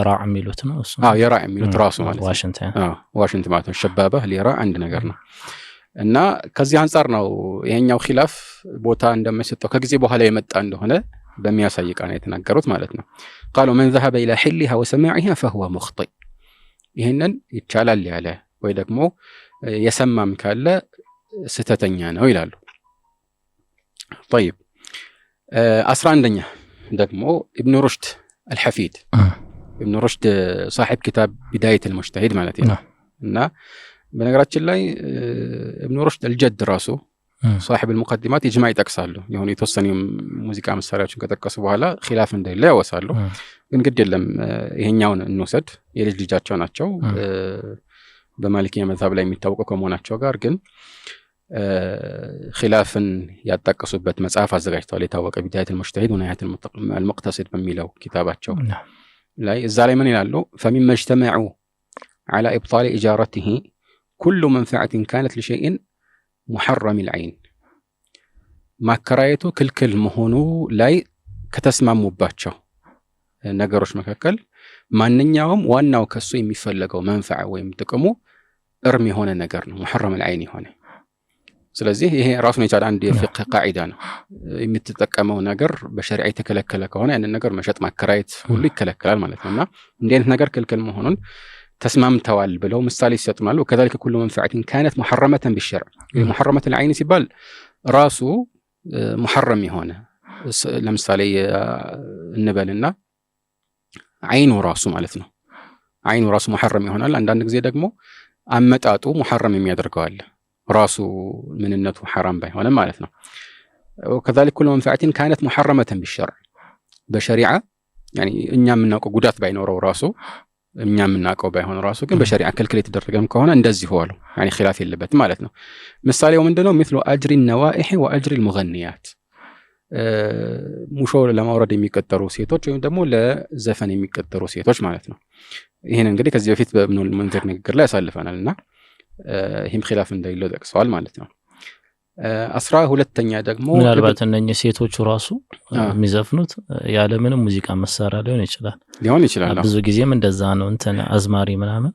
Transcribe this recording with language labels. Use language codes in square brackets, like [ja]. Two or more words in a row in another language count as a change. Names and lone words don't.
[am] የራ የሚሉት ነው እሱ የራ የሚሉት ራሱ ማለት ዋሽንት ማለት ነው ሸባባ ለራ አንድ ነገር ነው እና ከዚህ አንፃር ነው ይሄኛው ኺላፍ ቦታ እንደማይሰጠው ከጊዜ በኋላ የመጣ እንደሆነ በሚያሳይ ቃል የተናገሩት ማለት ነው [ar] قالوا من ذهب الى حلها وسماعها فهو مخطئ [am] ይሄንን ይቻላል ያለ ወይ ደግሞ የሰማም ካለ ስተተኛ ነው ይላሉ طيب 11ኛ ደግሞ [ar] ابن رشد الحفيد ابن رشد صاحب كتاب بداية المجتهد [am] ማለት ነው እና በነገራችን ላይ ኢብኑ ሩሽድ አልጀድ ራሱ [ar] صاحب المقدمات [am] ኢጅማዕ ይጠቅሳሉ። የሆነ የተወሰኑ ሙዚቃ መሳሪያዎችን ከጠቀሱ በኋላ ኺላፍ እንደሌለ ያወሳሉ። ግን ግድ የለም ይሄኛውን እንውሰድ፣ የልጅ ልጃቸው ናቸው። በማሊኪያ መዝሀብ ላይ የሚታወቁ ከመሆናቸው ጋር ግን ኺላፍን ያጣቀሱበት መጽሐፍ አዘጋጅተዋል። የታወቀ ቢዳየቱል ሙጅተሂድ ወኒሃየቱል ሙቅተሲድ በሚለው ኪታባቸው ላይ እዛ ላይ ምን ይላሉ? [ar] فمما اجتمعوا على ابطال اجارته كل منفعه كانت لشيء محرم العين [am] ማከራየቱ ክልክል መሆኑ ላይ ከተስማሙባቸው ነገሮች መካከል ማንኛውም ዋናው ከሱ የሚፈልገው መንፈዓ ወይም ጥቅሙ እርም የሆነ ነገር ነው፣ [ar] محرم العين [am] የሆነ። ስለዚህ ይሄ ራሱን የቻለ አንድ የፍቅህ ቃዒዳ ነው። የምትጠቀመው ነገር በሸሪዓ የተከለከለ ከሆነ ያንን ነገር መሸጥ ማከራየት ሁሉ ይከለከላል ማለት ነውና እንዲህ አይነት ነገር ክልክል መሆኑን ተስማምተዋል ብለው ምሳሌ ይሰጡናል። [ar] وكذلك كل منفعه كانت محرمه بالشرع محرمه العين [am] ሲባል ራሱ محرم የሆነ ለምሳሌ እንበልና አይኑ ራሱ ማለት ነው። አይኑ ራሱ محرم ይሆናል። አንዳንድ ጊዜ ደግሞ አመጣጡ محرم የሚያደርገው አለ ራሱ ምንነቱ حرام ባይሆንም ማለት ነው። [ar] وكذلك كل منفعه كانت محرمه بالشرع [am] በሸሪዓ يعني እኛ የምናውቀው ጉዳት ባይኖረው ራሱ እኛ የምናውቀው ባይሆን ራሱ ግን በሸሪዓ ክልክል የተደረገም ከሆነ እንደዚህ ሆኖ [ar] يعني خلاف [am] የለበትም ማለት ነው። ምሳሌው ምንድነው? [ar] مثل اجر النوائح واجر المغنيات [am] ሙሾ ለማውረድ የሚቀጠሩ ሴቶች ወይም ደግሞ ለዘፈን የሚቀጠሩ ሴቶች ማለት ነው። ይሄን እንግዲህ ከዚህ በፊት በኢብኑል ሙንዚር ንግግር ላይ ያሳልፈናልና ይህም ኺላፍ እንደሌለው ጠቅሰዋል ማለት ነው። 12ኛ ደግሞ ምናልባት እነኚህ ሴቶቹ ራሱ የሚዘፍኑት ያለ ምንም ሙዚቃ መሳሪያ ሊሆን ይችላል። ብዙ ጊዜም እንደዛ ነው። እንትን አዝማሪ ምናምን